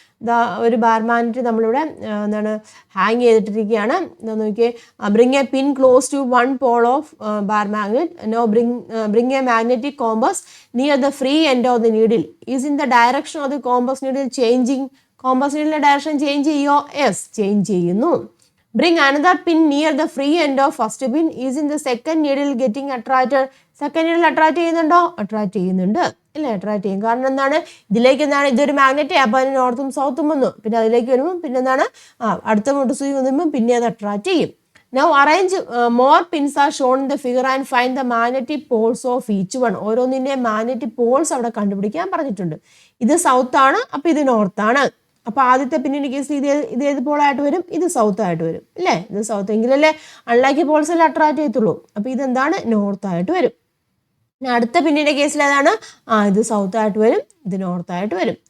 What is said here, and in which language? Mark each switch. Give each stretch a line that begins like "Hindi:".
Malayalam: ഇതാ ഒരു bar magnet നമ്മളിവിടെ എന്താണ് ഹാങ് ചെയ്തിട്ടിരിക്കുകയാണ്. എന്താ നോക്കിയേ,
English: Bring a pin close to one pole of bar magnet. No bring a magnetic compass near the free end of the needle. Is in the direction of the compass needle changing.
Malayalam: Compass നീഡിലെ direction change ചെയ്യോ? Yes, change ചെയ്യുന്നു.
English: Bring another pin near the free end of first pin. Is in the second needle getting attracted?
Malayalam: Second needle attract ചെയ്യുന്നുണ്ടോ? Attract ചെയ്യുന്നുണ്ട്. ഇല്ല, attract ചെയ്യും. കാരണം എന്താണ്? ഇതിലേക്ക് എന്താണ്? ഇതൊരു മാഗ്നറ്റ്. അപ്പോൾ അതിന് നോർത്തും സൗത്തും വന്നു. പിന്നെ അതിലേക്ക് വരുമ്പോൾ പിന്നെ എന്താണ്? അടുത്ത മുട്ടുസൂചി വന്നുമ്പോൾ പിന്നെ അത് അട്രാക്ട് ചെയ്യും.
English: Now arrange more pins are shown in the figure and find the magnetic poles of each one.
Malayalam: ഓരോന്നിൻ്റെ magnetic Paul's അവിടെ കണ്ടുപിടിക്കാൻ പറഞ്ഞിട്ടുണ്ട്. ഇത് സൗത്ത് ആണ്, അപ്പോൾ ഇത് നോർത്താണ്. അപ്പോൾ ആദ്യത്തെ പിന്നിൻ്റെ കേസ് ഇത് ഏത് പോളായിട്ട് വരും? ഇത് സൗത്ത് ആയിട്ട് വരും അല്ലേ? ഇത് സൗത്ത് എങ്കിലല്ലേ അൺലൈക്ക് പോൾസ് എല്ലാം അട്രാക്ട് ചെയ്യത്തുള്ളൂ. അപ്പോൾ ഇതെന്താണ്? നോർത്തായിട്ട് വരും. പിന്നെ അടുത്ത പിന്നിൻ്റെ കേസിൽ ഏതാണ്? ഇത് സൗത്ത് ആയിട്ട് വരും, ഇത് നോർത്തായിട്ട് വരും.